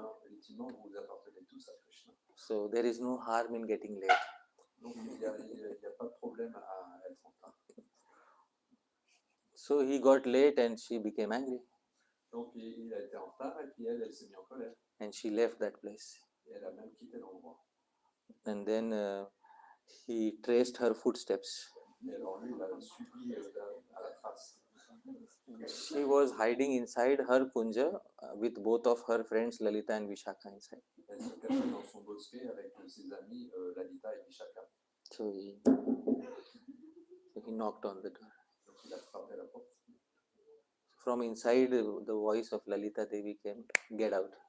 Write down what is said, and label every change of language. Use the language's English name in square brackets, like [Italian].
[French] Ultimement, vous appartenez tous à Krishna. [English] So there is no harm in getting late. [French] Donc il n'y a pas de problème à être en retard. [English] So he got late and she became angry [French] Donc il a été en retard et puis elle s'est mise en colère. [English] and she left that place. [French] Et elle a même quitté l'endroit. [English] And then he traced her footsteps. [French] Et alors lui, il a suivi à la trace. [English] She was hiding inside her kunja with both of her friends Lalita and Vishakha inside. [French] Elle se cachait dans son bosquet avec ses amis Lalita et Vishaka. [English] So he knocked on the door. [French] Donc il a frappé la porte. [English] From inside, the voice of Lalita Devi came, "Get out."